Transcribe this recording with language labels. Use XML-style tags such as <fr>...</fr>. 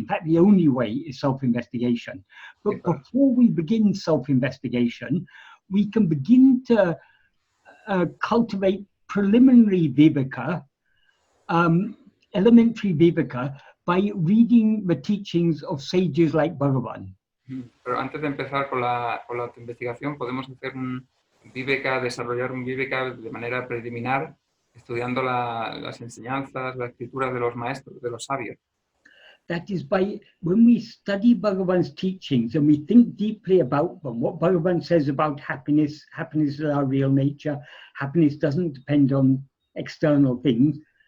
<en>In fact, the only way is self-investigation. But before we begin self-investigation, we can begin to cultivate preliminary viveka, elementary viveka, by reading the teachings of sages like Bhagavan.</en> <es>Pero antes de empezar con la autoinvestigación, podemos hacer un viveka, desarrollar un viveka de manera preliminar, estudiando las enseñanzas, las escrituras de los maestros, de los sabios.</es> <en>That is when we study Bhagavan's teachings and we think deeply about them, what Bhagavan says about happiness, happiness is our real nature, happiness doesn't depend on external things.</en>